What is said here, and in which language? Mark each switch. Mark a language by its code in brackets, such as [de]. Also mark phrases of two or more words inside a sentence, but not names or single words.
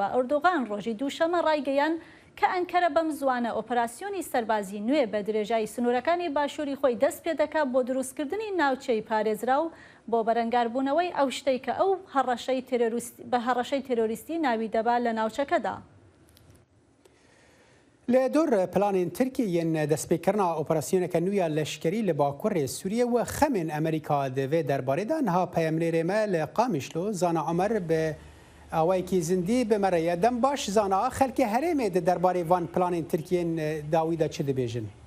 [ckb] ئەردۆغان ڕۆژی دووشەمە ڕایگەیان کە ئەنکەرە بەم زوانە ئۆپەراسیۆنی سەربازی نوێ بە درێژایی سنوورەکانی باشووری خۆی دەست پێ دەکات بۆ دروستکردنی ناوچەی پارێزرا و بۆ بەرەنگاربوونەوەی ئەو شتەی کە ئەو بە هەڕەشەی تێرۆریستی ناوی دەبات لە ناوچەکەدا. [ku] لە دوور پلانên Tirkiyeyên destpêkirina operasyoneke nû ya leşkerî li Bakurê Sûriye û xemên Amerîka di vê derbarê de niha peyemnêrê me li Qamişlo Zana Amer bi awayekî zindî bi me re ye. Dem baş zana xelkê herêmê di derbarê van planên Tirkiyeyên dawî de çi dibêjin?